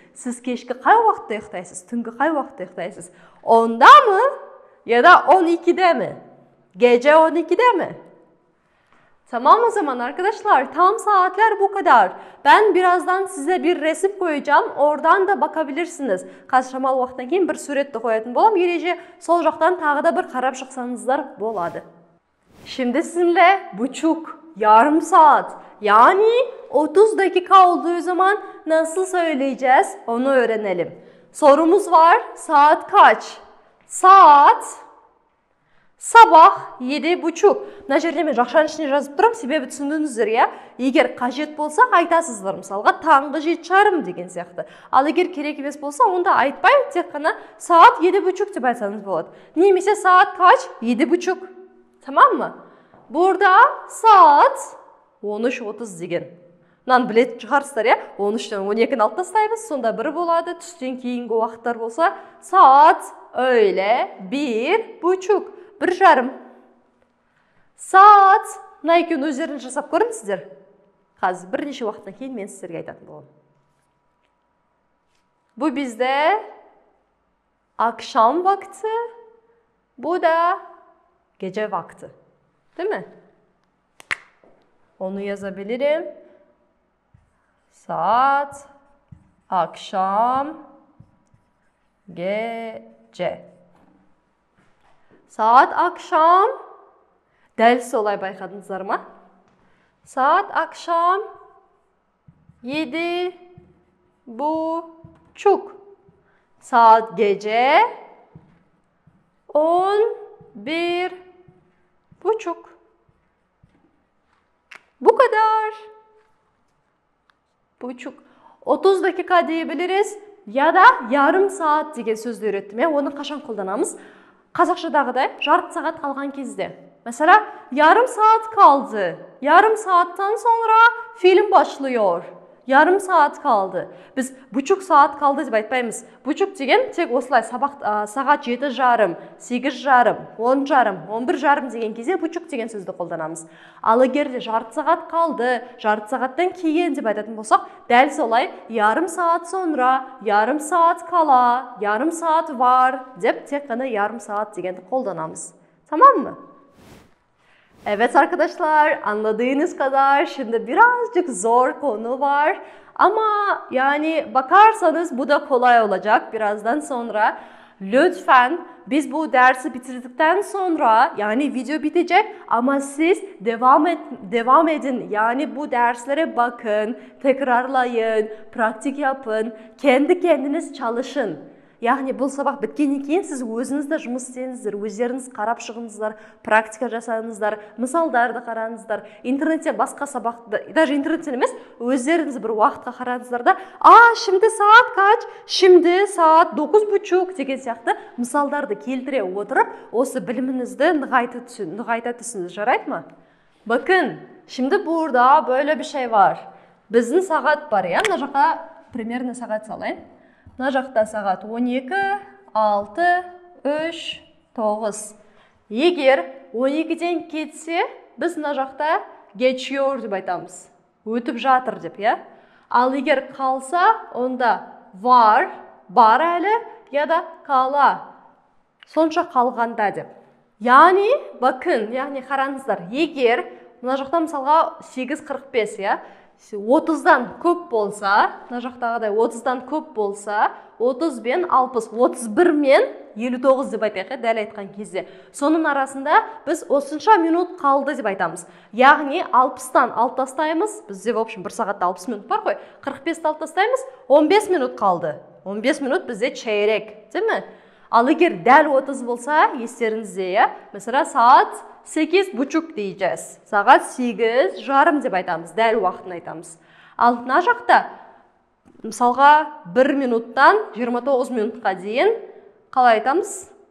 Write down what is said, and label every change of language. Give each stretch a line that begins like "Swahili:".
Kazakh: Siz keşke qay vaqtda uxtaysiz? Tungi qay vaqtda uxtaysiz?
Turkish: 10'da mı? Ya da 12'de mi? Gece 12'de mi? Tamam o zaman arkadaşlar, tam saatler bu kadar. Ben birazdan size bir resim koyacağım. Oradan da bakabilirsiniz.
Kazakh: Қазір шамалы уақыттан кейін бір суретті қоятын болам. Ереже сол жақтан тағы да bir қарап шықсаңыздар болады.
Turkish: Şimdi sizinle buçuk, yarım saat yani 30 dakika olduğu zaman nasıl söyleyeceğiz onu öğrenelim. Sorumuz var. Saat kaç? Saat sabah 7:30.
Kazakh: Мына жерде мен жақшаның ішіне жазып тұрам, себебі түсіндіңіздер, ya. Егер қажет болса айтасыздар, мысалға таңғы 7:30 деген сияқты. Ал егер керек емес болса, онда айтпай, тек қана
Turkish: saat 7:30
Kazakh: деп айтсаңыз болады.
Turkish: Немесе saat kaç? 7:30. Tamam mı? Burada saat 13:30 деген.
Kazakh: Мынаны білетін шығарсыздар, ya. 13-тен 12-ні алып тастаймыз, сонда 1 болады. Түстен кейінгі уақыттар болса,
Turkish: saat öğle 1:30. 1:30.
Kazakh: Saat, мына екеуін өздеріңіз жасап көріңіздер. Қазір бірнеше уақыттан кейін мен сіздерге айтатын боламын.
Turkish: Bu bizde akşam vakti, bu da gece vakti. Değil mi? Onu yazabilirim. Saat, akşam, gece. Saat akşam,
Kazakh: dәл солай байқадыңыздар ма?
Turkish: Saat akşam 7:30. Saat gece 11:30. Bu kadar. Buçuk. 30 dakika diyebiliriz ya da yarım saat
Kazakh: деген сөзді үйреттім. Оны қашан қолданамыз? Қазақшадағыдай жарты сағат қалған кезде.
Turkish: Mesela yarım saat kaldı. Yarım saatten sonra film başlıyor. Yarım saat kaldı. Biz buçuk saat kaldı
Kazakh: деп айтпаймыз. Buçuk деген тек осылай сағат 7:30, 8:30, 10:30, 11:30 деген кезде buçuk деген сөзді қолданамыз. Ал егер де жарты сағат қалды, жарты сағаттан кейін деп айтатын болсақ, дәл солай
Turkish: yarım saat sonra, yarım saat kala, yarım saat var
Kazakh: деп тек қана yarım saat дегенді қолданамыз.
Turkish: Tamam mı? Evet arkadaşlar, anladığınız kadar şimdi birazcık zor konu var ama yani bakarsanız bu da kolay olacak birazdan sonra. Lütfen biz bu dersi bitirdikten sonra yani video bitecek ama siz devam edin. Yani bu derslere bakın, tekrarlayın, pratik yapın, kendi kendiniz çalışın.
Kazakh: Яғни бұл сабақ біткеннен кейін сіз өзіңізді жұмыс істеңіздер, өздеріңіз қарап шығыңыздар, практика жасаңыздар, мысалдарды қараңыздар, интернетте басқа сабақты, даже интернетте емес, өздеріңіз бір уақытқа қараңыздар да,
Turkish: şimdi saat kaç? Şimdi saat 9:30
Kazakh: деген сияқты мысалдарды келтіре отырып, осы біліміңізді нығайта түсіңіз, жарайды ма?
Turkish: Bakın, şimdi burada böyle bir şey var.
Kazakh: Біздің сағат бар, ya, мына жаққа примерно сағат салайын. Мына жақта сағат 12, 6, 3, 9. Егер 12-ден кетсе, біз мына жақта geçiyor деп айтамыз. Өтіп жатыр деп, ya. Ал егер қалса, онда var, бар әлі, ya da kala, сонша қалғанда деп.
Turkish: Yani, bakın, yani
Kazakh: қараңыздар, егер мына жақта мысалға 8:45, ya. 30-дан көп болса, мына жақтағыдай 30-дан көп болса, 30 бен 60, 31 мен 59 деп айтайық, дәл айтқан кезде. Соның арасында біз осынша минут қалды деп айтамыз. Яғни 60-тан алып тастаймыз, бізде в общем 1 сағатта 60 минут бар ғой, 45-ті алып тастаймыз, 15 минут қалды. 15 минут бізде
Turkish: çeyrek, değil mi?
Kazakh: Ал егер дәл 30 болса, естеріңізде, ya,
Turkish: mesela saat 8:30 diyeceğiz. Saat 8:30
Kazakh: деп айтамыз, дәл уақытын айтамыз. Ал мына жақта мысалға 1 минуттан 29 минутқа дейін қалай айтамыз?